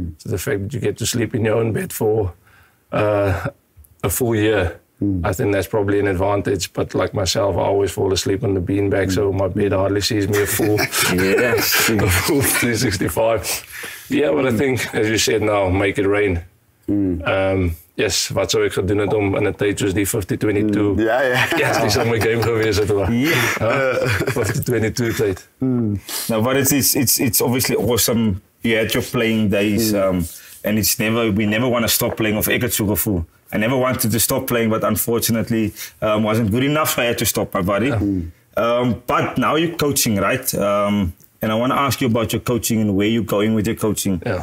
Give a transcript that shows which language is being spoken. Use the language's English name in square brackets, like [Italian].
[English] So the fact that you get to sleep in your own bed for a full year, I think that's probably an advantage. But like myself, I always fall asleep on the beanbag, so my bed hardly sees me a full, a full 365. Yeah, but I think, as you said now, make it rain. [Afrikaans] Yes, wat sou ek gedoen het om in 'n tyd soos die 50-22. Ja, dis om my game gewees het hoor. 50-22 tyd. [English] Now, but it's obviously awesome. You had your playing days, and we never want to stop playing. [Afrikaans] Of ek het so gevoel. [English] I never wanted to stop playing, but unfortunately wasn't good enough, so I had to stop, my buddy. But now you're coaching, right? And I want to ask you about your coaching and where you're going with your coaching.